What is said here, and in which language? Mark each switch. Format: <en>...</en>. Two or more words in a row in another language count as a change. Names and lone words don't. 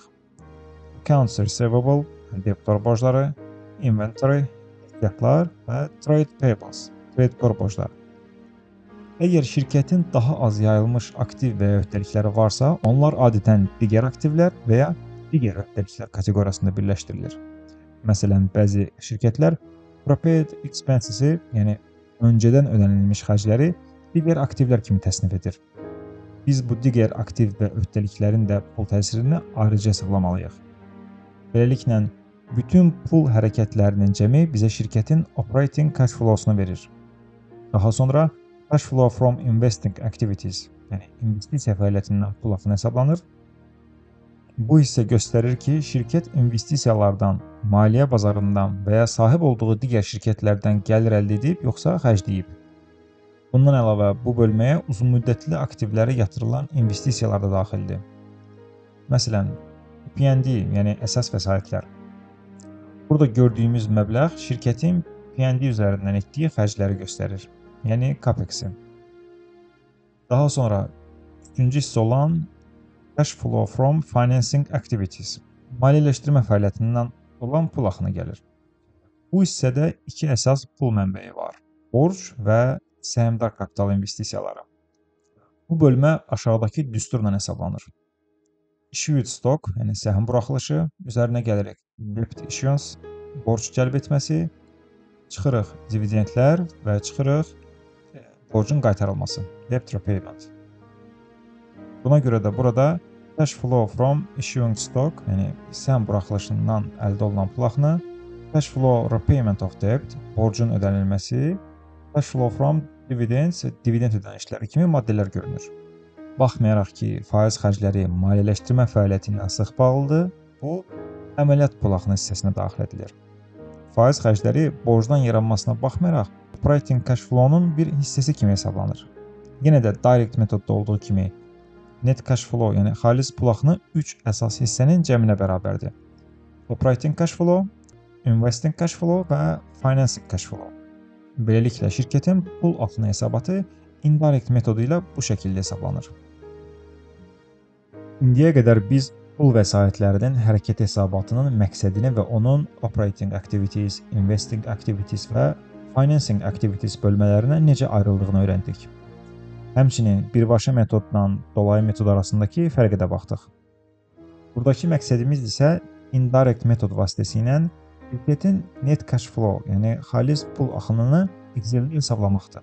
<en>Accounts receivable,</en> <az>debitor borcları, inventory, ehtiyatlar və</az> <en>trade payables,</en> <az>kreditör borcları. Əgər şirkətin daha az yayılmış aktiv və ya öhdəlikləri varsa, onlar adətən digər aktivlər və ya digər öhdəliklər kateqoriyasında birləşdirilir. Məsələn, bəzi şirkətlər</az> <en>prepaid expenses-</en> <az>i, yəni öncədən ödənilmiş xərcləri digər aktivlər kimi təsnif edir. Biz bu digər aktiv və öhdəliklərin də pul təsirini ayrıca hesablamalıyıq. Beləliklə, bütün pul hərəkətlərinin cəmi bizə şirkətin</az> <en>operating cash flow-</en> <az>sunu verir. Daha sonra</az> <en>cash flow from investing activities,</en> <az>yəni investisiya fəaliyyətindən pul axını hesablanır. Bu hissə göstərir ki, şirkət investisiyalardan, maliyyə bazarından və ya sahib olduğu digər şirkətlərdən gəlir əldə edib, yoxsa xərcləyib. Bundan əlavə, bu bölməyə uzunmüddətli aktivlərə yatırılan investisiyalar da daxildir. Məsələn, P&D, yəni əsas vəsaitlər. Burada gördüyümüz məbləğ şirkətin P&D üzərindən etdiyi xərcləri göstərir, yəni CAPEX-i. Daha sonra üçüncü hissə olan</az> <en>cash flow from financing activities,</en> <az>maliyyələşdirmə fəaliyyətindən olan pul axını gəlir. Bu hissədə iki əsas pul mənbəyi var: borc və səhmdar kapital investisiyaları. Bu bölmə aşağıdakı düsturla hesablanır.</az> <en>Issued stock,</en> <az>yəni səhm buraxılışı, üzərinə gələrək</az> <en>debt issuance,</en> <az>borc cəlb etməsi, çıxırıq dividendlər və çıxırıq borcun qaytarılması,</az> <en>debt repayment.</en> <az>Buna görə də burada</az> <en>cash flow from issuing stock,</en> <az>yəni səhm buraxılışından əldə olunan pul axını,</az> <en>cash flow repayment of debt,</en> <az>borcun ödənilməsi,</az> <en>cash flow from dividends,</en> <az>dividend ödənişləri kimi maddələr görünür. Baxmayaraq ki, faiz xərcləri maliyyələşdirmə fəaliyyəti ilə sıx bağlıdır, bu əməliyyat pul axını hissəsinə daxil edilir. Faiz xərcləri borcdan yaranmasına baxmayaraq</az> <en>operating cash flow-</en> <az>nun bir hissəsi kimi hesablanır. Yenə də direct metodda olduğu kimi</az> <en>net cash flow,</en> <az>yəni xalis pul axını 3 əsas hissənin cəminə bərabərdir.</az> <en>Operating cash flow, investing cash flow və financing cash flow.</en> <az>Beləliklə şirkətin pul axını hesabatı indirect metodu ilə bu şəkildə hesablanır. İndiyə qədər biz pul vəsaitlərinin hərəkət hesabatının məqsədini və onun</az> <en>operating activities, investing activities</en> <az>və</az> <en>financing activities</en> <az>bölmələrinə necə ayrıldığını öyrəndik. Həmçinin birbaşa metodla dolayı metod arasındakı fərqə də baxdıq. Buradakı məqsədimiz isə indirect metod vasitəsilə şirkətin</az> <en>net cash flow,</en> <az>yəni xalis pul axınını Excel-də hesablamaqdır.</az>